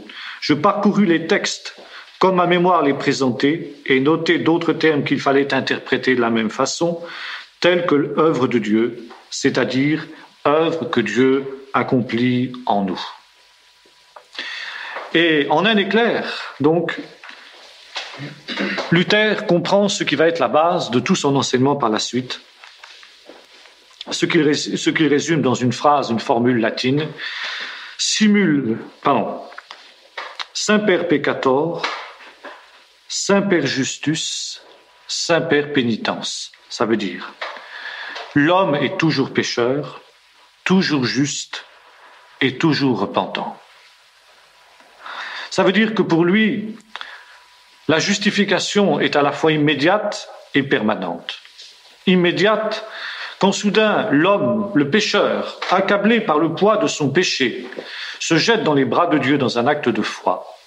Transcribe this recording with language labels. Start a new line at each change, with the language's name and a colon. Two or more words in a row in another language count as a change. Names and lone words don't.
French: Je parcourus les textes comme ma mémoire les présentait et notai d'autres termes qu'il fallait interpréter de la même façon, tels que l'œuvre de Dieu, c'est-à-dire œuvre que Dieu accomplit en nous. Et en un éclair, donc, Luther comprend ce qui va être la base de tout son enseignement par la suite, ce qu'il résume dans une phrase, une formule latine,
Latin: Semper peccator, Semper justus, Semper penitens.
French: Ça veut dire, l'homme est toujours pécheur, toujours juste et toujours repentant. Ça veut dire que pour lui, la justification est à la fois immédiate et permanente. Immédiate, quand soudain l'homme, le pécheur, accablé par le poids de son péché, se jette dans les bras de Dieu dans un acte de foi.